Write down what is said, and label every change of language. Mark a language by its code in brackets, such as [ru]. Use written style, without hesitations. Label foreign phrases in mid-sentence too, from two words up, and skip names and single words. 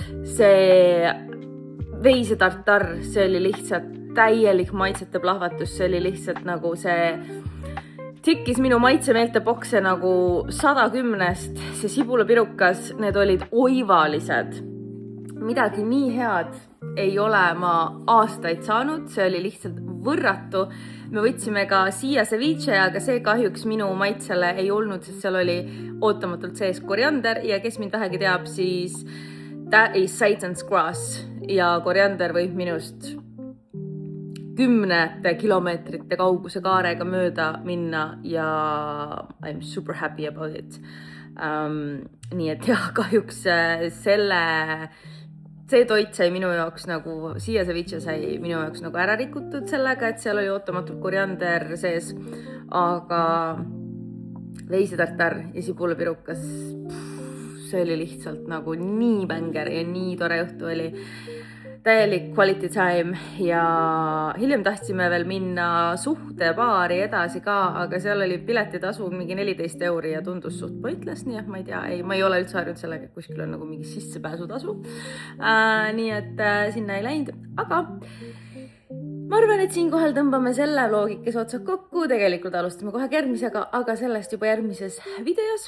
[et] See veisetartar, see oli lihtsalt täielik maitsete plahvatus, see oli lihtsalt nagu see tikkis minu maitsemeelte bokse nagu 110-st, see sibulapirukas, need olid oivalised. Midagi nii head ei ole ma aastaid saanud, see oli lihtsalt võrratu. Me võtsime ka siia ceviche, aga see kahjuks minu maitsele ei olnud, sest seal oli ootamatult sees koriander ja kes mind vähegi teab, siis [en] that is Satan's grass [et] ja koriander võib minust 10 kilomeetrite kauguse kaarega mööda minna ja [en] I'm super happy about it. [et] Nii et jah, kahjuks see toit sai minu jaoks nagu, siia ceviche sai minu jaoks nagu ära rikutud sellega, et seal oli ootamatult koriander sees, aga veisetartar ja sibulapirukas, see oli lihtsalt nagu nii bänger ja nii tore õhtu oli. Täielik [en] quality time [et] ja hiljem tahtsime veel minna suhtebaari edasi ka, aga seal oli piletitasu mingi 14 € ja tundus suht pointless, nii et ma ei tea, ma ei ole üldse harjunud sellega, et kuskil on nagu mingi sissepääsutasu. Nii et sinna ei läinud, aga ma arvan, et siinkohal tõmbame selle vlogikese otsad kokku, tegelikult alustame kohe järgmisega, aga sellest juba järgmises videos.